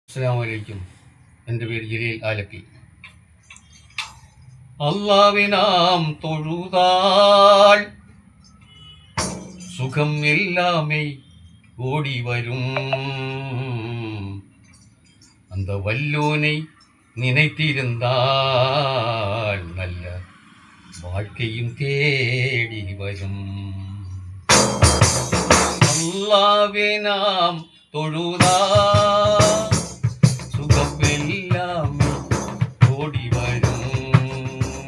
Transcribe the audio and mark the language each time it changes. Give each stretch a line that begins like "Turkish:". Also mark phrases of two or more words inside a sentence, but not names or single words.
Arabic: السلام عليكم.
Malayalam: എൻ്റെ പേര് ജലീൽ ആലപ്പി.
Tamil: அல்லாஹ்வை நாம் தொழுதால் சுகம் எல்லாமே ஓடி வரும். அந்த வல்லோனை நினைத்திருந்தால் நல்ல வாழ்க்கையும் தேடி வரும். அல்லாஹ்வை நாம் தொழுதால் சுகம் எல்லாமே ஓடி வரும்.